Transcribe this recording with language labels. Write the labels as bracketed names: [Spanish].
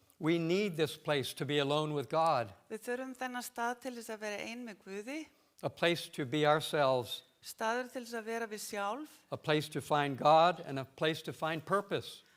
[English] We need this place to be alone with God, [Icelandic] Við þurfum þennan stað til þess að vera ein með Guði, [English] a place to be ourselves, [Icelandic] staður til þess að vera við sjálf [English] a place to find God, and a place to find purpose.